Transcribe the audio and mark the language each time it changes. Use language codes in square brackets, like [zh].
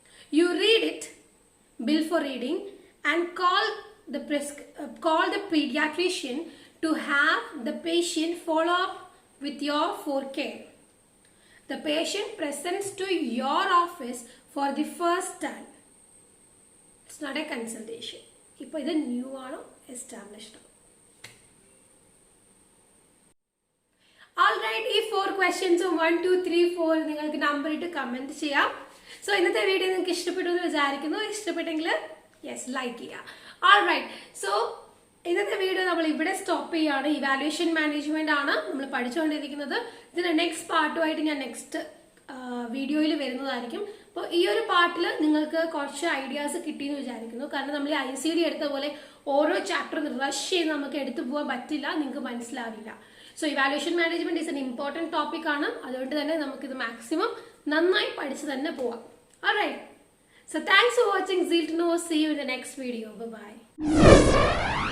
[en] You read it, bill for reading, and call the pediatrician to have the patient follow up with your for care. The patient presents to your office for the first time. It's not a consultation. [ml] ഇപ്പോൾ ഇത് new ആണോ established ആണോ? Alright, ഈ 4 ക്വസ്റ്റ്യൻസും 1, 2, 3, 4 നിങ്ങൾക്ക് number ഇട്ട് comment ചെയ്യാം. So ഇന്നത്തെ വീഡിയോ നിങ്ങൾക്ക് ഇഷ്ടപ്പെട്ടു എന്ന് വിചാരിക്കുന്നു. ഇഷ്ടപ്പെട്ടെങ്കിൽ യെസ് ലൈക്ക് ചെയ്യുക. ഓൾറൈറ്റ്, സോ ഇന്നത്തെ വീഡിയോ നമ്മൾ ഇവിടെ സ്റ്റോപ്പ് ചെയ്യുകയാണ്. ഇവാലുവേഷൻ മാനേജ്മെന്റ് ആണ് നമ്മൾ പഠിച്ചുകൊണ്ടിരിക്കുന്നത്. ഇതിന്റെ നെക്സ്റ്റ് പാർട്ടുമായിട്ട് ഞാൻ നെക്സ്റ്റ് വീഡിയോയിൽ വരുന്നതായിരിക്കും. അപ്പോൾ ഈ ഒരു പാർട്ടിൽ നിങ്ങൾക്ക് കുറച്ച് ഐഡിയാസ് കിട്ടിയെന്ന് വിചാരിക്കുന്നു. കാരണം നമ്മൾ ഈ ICD എടുത്ത പോലെ ഓരോ ചാപ്റ്ററും റഷ് ചെയ്ത് നമുക്ക് എടുത്തു പോകാൻ പറ്റില്ല, നിങ്ങൾക്ക് മനസ്സിലാവില്ല. [en] so evaluation management is an important topic [ml] ആണ്. അതുകൊണ്ട് തന്നെ നമുക്കിത് മാക്സിമം നന്നായി പഠിച്ച് തന്നെ പോവാം. [en] Alright, so thanks for watching Zeal to Know. See you in the next video. Bye bye.